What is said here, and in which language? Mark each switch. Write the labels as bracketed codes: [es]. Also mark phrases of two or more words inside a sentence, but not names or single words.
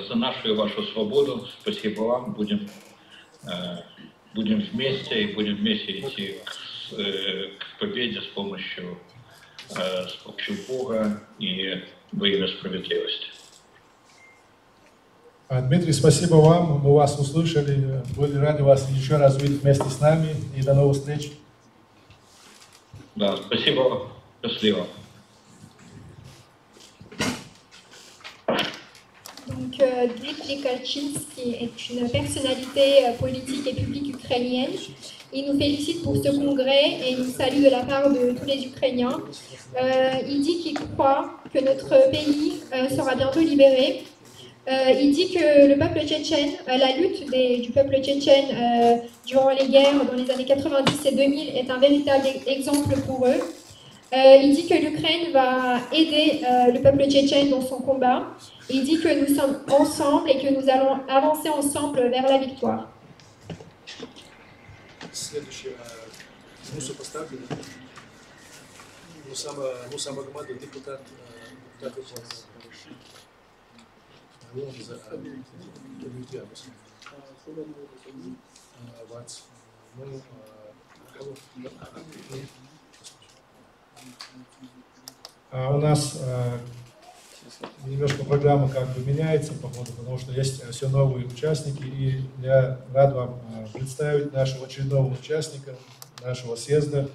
[ru] За нашу и вашу свободу спасибо вам. Будем вместе и будем вместе идти к победе с помощью Бога и во имя справедливости. Дмитрий, спасибо вам. Мы вас услышали. Были рады вас еще раз увидеть вместе с нами. И до новых встреч. Да, спасибо. Счастливо. [fr] Donc, Dmitry Kalchinsky est une personnalité politique et publique ukrainienne. Il nous félicite pour ce congrès et il nous salue de la part de tous les Ukrainiens. Il dit qu'il croit que notre pays sera bientôt libéré. Il dit que le peuple tchétchène, la lutte du peuple tchétchène durant les guerres dans les années 90 et 2000 est un véritable exemple pour eux. Il dit que l'Ukraine va aider le peuple tchétchène dans son combat. Il dit que nous sommes ensemble et que nous allons avancer ensemble vers la victoire. [ru] Следующее. Муса поставлено. Муса Магомадов, депутат У нас немножко программа как бы меняется, походу, потому что есть все новые участники, и я рад вам представить нашего очередного участника нашего съезда.